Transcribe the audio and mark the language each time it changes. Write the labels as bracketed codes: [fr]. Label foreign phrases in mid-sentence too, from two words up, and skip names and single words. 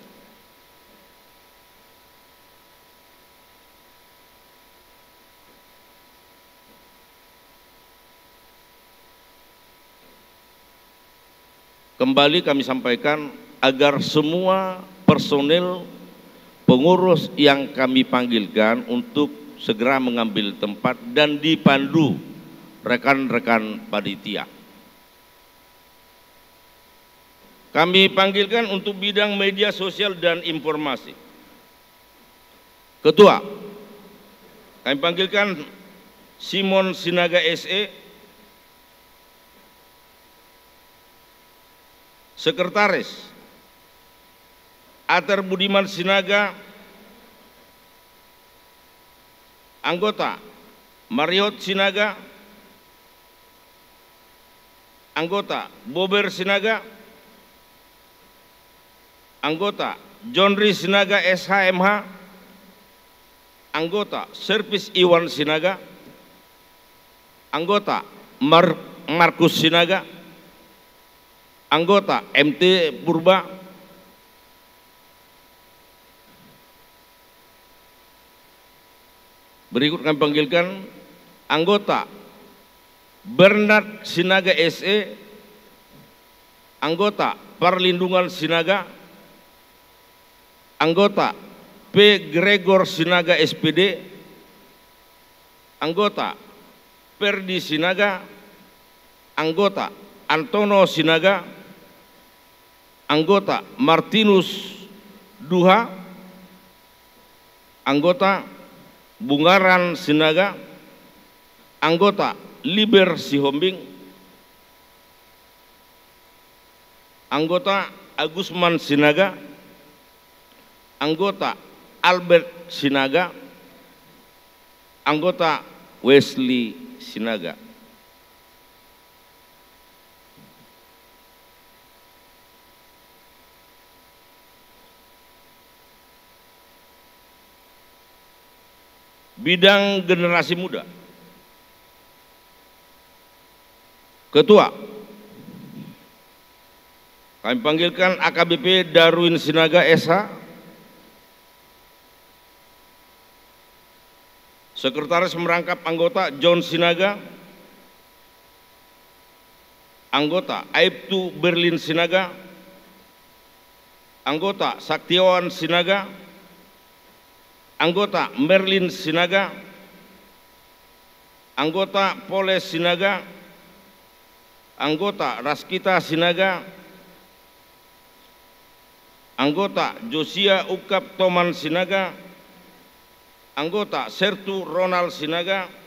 [id] Kembali kami sampaikan agar semua personil pengurus yang kami panggilkan untuk segera mengambil tempat dan dipandu rekan-rekan panitia. Kami panggilkan untuk bidang media sosial dan informasi. Ketua, kami panggilkan Simon Sinaga SE. Sekretaris Ater Budiman Sinaga. Anggota Mariot Sinaga. Anggota Bober Sinaga. Anggota Johnry Sinaga SHMH. Anggota Servis Iwan Sinaga. Anggota Markus Sinaga. Anggota MT Purba. Berikut kami panggilkan anggota Bernard Sinaga SE, anggota Perlindungan Sinaga, anggota P. Gregor Sinaga SPD, anggota Perdi Sinaga, anggota Antono Sinaga, anggota Martinus Duha, anggota Bungaran Sinaga, anggota Liber Sihombing, anggota Agusman Sinaga, anggota Albert Sinaga, anggota Wesley Sinaga. Bidang generasi muda, Ketua, kami panggilkan AKBP Darwin Sinaga SH. Sekretaris merangkap anggota John Sinaga, anggota Aibtu Berlin Sinaga, anggota Saktiawan Sinaga, anggota Merlin Sinaga, anggota Poles Sinaga, anggota Raskita Sinaga, anggota Josia Ukap Toman Sinaga, anggota Sertu Ronald Sinaga,